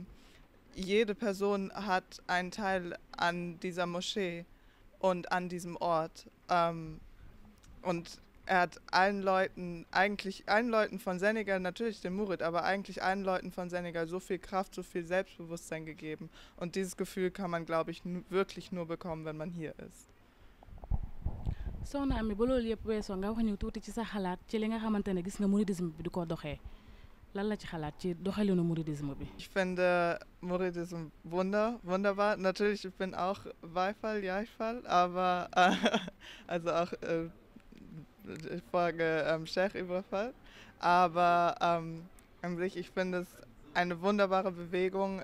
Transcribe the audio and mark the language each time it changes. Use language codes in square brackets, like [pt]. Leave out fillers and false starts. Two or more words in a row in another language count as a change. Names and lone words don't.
[de] Jede Person hat einen Teil an dieser Moschee und an diesem Ort. Und er hat allen Leuten von Senegal, natürlich den Murid, aber eigentlich allen Leuten von Senegal so viel Kraft, so viel Selbstbewusstsein gegeben. Und dieses Gefühl kann man, glaube ich, wirklich nur bekommen, wenn man hier ist. [wo] Soxna Ami ba loolu yëpp weesoo nga wax ñu tuuti ci sa xalaat ci li nga xamante ne gis nga mouridisme bi di ko doxee lan la ci xalaat ci doxalinu mouridisme bi. [de] Ich finde Mouridisme wunderbar. Natürlich, ich bin auch Jaichfall, aber also auch ich folge Cheikh Ibrahim, aber an sich, ich finde es eine wunderbare Bewegung.